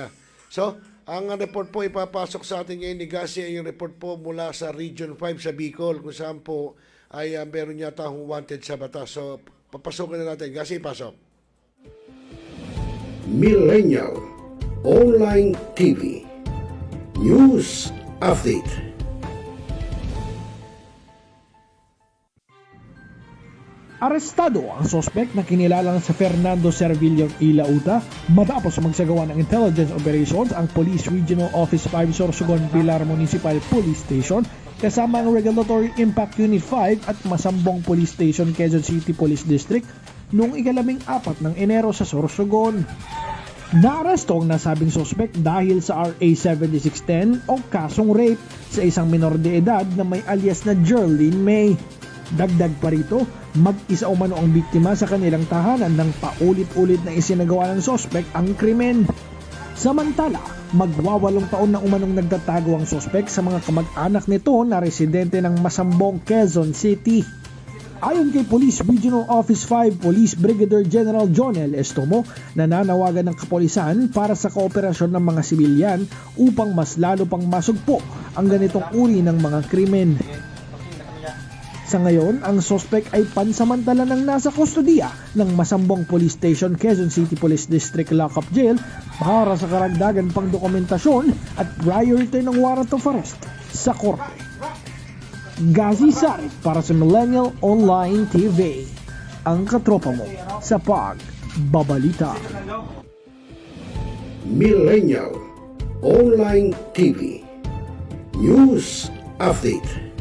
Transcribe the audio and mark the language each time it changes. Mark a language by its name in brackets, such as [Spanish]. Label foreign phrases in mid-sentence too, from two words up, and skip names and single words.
[Filipino] So, ang report po ipapasok sa atin ngayon ni GHAZI ay yung report po mula sa Region 5 sa Bicol kung saan po ay meron yata wanted sa batas. So, papasukin na natin. GHAZI, pasok. Millennial Online TV News Update. Arestado ang sospek na kinilalang sa Fernando Servillo Ilauta matapos magsagawa ng [English] intelligence operations [Filipino] ang Police Regional Office 5 Sorsogon Pilar Municipal Police Station kasama ang Regulatory Impact Unit 5 at Masambong Police Station Quezon City Police District noong 14 ng Enero sa Sorsogon. Naaresto ang nasabing sospek dahil sa RA 7610 o kasong rape sa isang minor de edad na may alias na Jerlyn May. Dagdag pa rito, mag-isa umano ang biktima sa kanilang tahanan nang paulit-ulit na isinagawa ng sospek ang krimen. Samantala, magwawalong taon na umanong nagtatago ang sospek sa mga kamag-anak nito na residente ng Masambong, Quezon City. Ayon kay Police Regional Office 5 Police Brigadier General Jonel Estomo, nananawagan ng kapulisan para sa kooperasyon ng mga sibilyan upang mas lalo pang masugpo ang ganitong uri ng mga krimen. Sa ngayon, ang sospek ay pansamantala nang nasa kustodiya ng Masambong Police Station, Quezon City Police District Lockup Jail para sa karagdagan pang dokumentasyon at [English] prior return [Filipino] ng [English] warrant of arrest [Filipino] sa korte. GHAZI Sarip para sa Millennial Online TV, ang katropa mo sa pagbabalita. Millennial Online TV News Update.